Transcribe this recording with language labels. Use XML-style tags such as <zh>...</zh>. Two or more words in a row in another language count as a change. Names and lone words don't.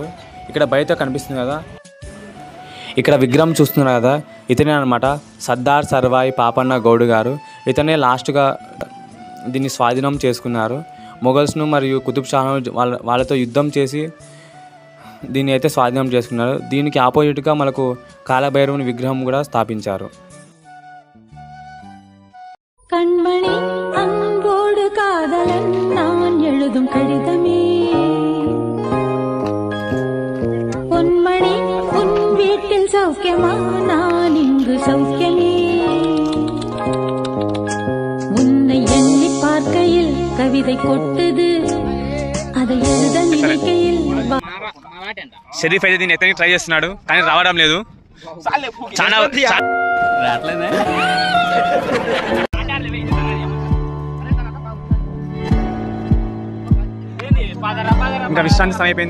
<te>ఇక్కడ బయట కనిపిస్తుంది కదా, ఇక్కడ విగ్రహం చూస్తున్నారు కదా, ఇతనే అనమాట సర్దార్ సర్వాయి పాపన్న గౌడ్ గారు. ఇతనే లాస్ట్గా దీన్ని స్వాధీనం చేసుకున్నారు. మొఘల్స్ను మరియు కుతుబ్ షాను వాళ్ళతో యుద్ధం చేసి దీన్ని అయితే స్వాధీనం చేసుకున్నారు. దీనికి ఆపోజిట్గా మనకు కాలభైరవుని విగ్రహం కూడా స్థాపించారు.</te> <ta>கண்மணி அன்போடு காதலன் நான் எழுதும் கடிதமே, பொன்மணி உன் வீட்டில் சௌக்கியமா, நான் இங்கு சௌக்கியமே. உன்னை எண்ணி பார்க்கையில் கவிதை கொட்டுது, அதை எழுத நினைக்கையில்.</ta> <te>షరీఫ్ అయితే దీన్ని ఎత్తని ట్రై చేస్తున్నాడు కానీ రావడం లేదు. ఇంకా విశ్రాంతి సమయం అయిపోయింది.</te>